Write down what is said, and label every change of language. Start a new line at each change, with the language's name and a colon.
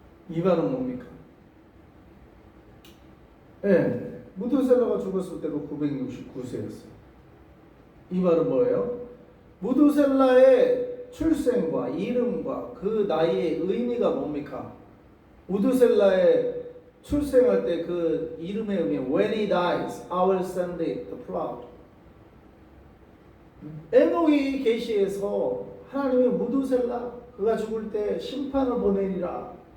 Korean: 이 말은 뭡니까? 예, 무드셀라가 죽었을 때도 969세였어요. 이 말은 뭐예요? 무드셀라의 출생과 이름과 그 나이의 의미가 뭡니까? 무드셀라의 출생할 때 그 이름의 의미
English: When he dies, I will send it the cloud.
Korean: 에녹이 계시에서 하나님의 무드셀라 그가 죽을 때 심판을 보내리라.